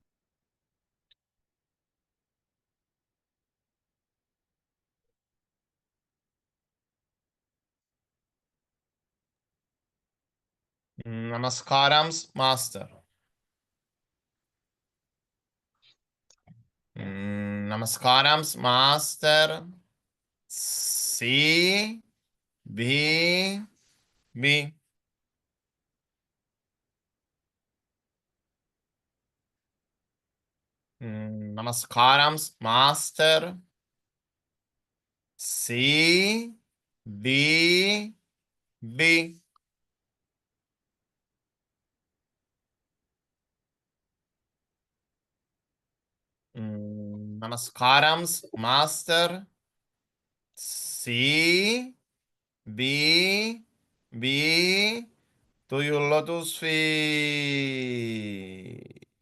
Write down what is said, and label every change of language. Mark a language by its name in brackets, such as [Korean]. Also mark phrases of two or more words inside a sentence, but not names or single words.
[English] Namaskarams, Master. Namaskarams, Master. [Spanish] Sí, vi. [English] Namaskarams, Master. [Spanish] Sí, vi. [English] Namaskarams, Master. [Spanish] Sí, vi. [English] To your lotus feet.